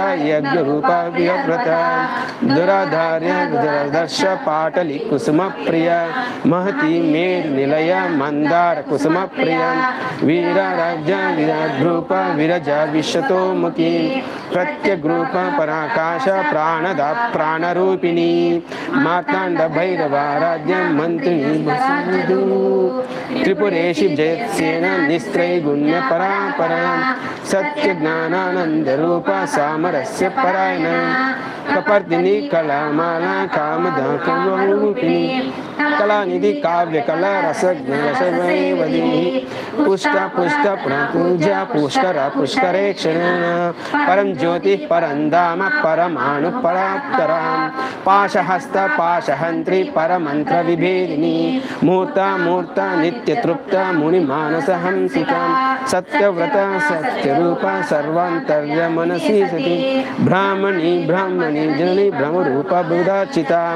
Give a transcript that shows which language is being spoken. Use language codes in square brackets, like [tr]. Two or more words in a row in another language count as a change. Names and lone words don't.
[sa] यज्ञ रूपा विव्रता दुराधार्य दुर्दर्श पाटली कुसुम प्रिया महती मेर निलय मंदार कुसुम प्रिया वीर राज्य विराट रूप विरजा विश्वतोमुखी प्रत्यग्रूप पराकाश प्राणदा प्राणरूपिणी मार्तांड भैरवाराध्य मंत्रिणी त्रिपुरेशि जयत्सेन निस्त्रैगुण्य परापरा सत्य ज्ञानानंद रूप सामरस्य परायण కపర్దిని కళామాల కామదాకరూపిణి కళానిధి కావ్య కళా రసజ్ఞరసవది పుష్ట పుష్ట పూజ పుష్కర పుష్కరేక్షణ పరం జ్యోతి పరంధామ పరమాణు పరాత్తరాం పాశహస్త పాశహంత్రి పరమంత్ర విభేదిని మూర్త మూర్త నిత్య తృప్త ముని మానస హంసికాం సత్యవ్రత సత్యరూప సర్వాంతర్య మనసి సతి బ్రాహ్మణి బ్రాహ్మణి జనని బ్రహ్మరూప బుధాచిత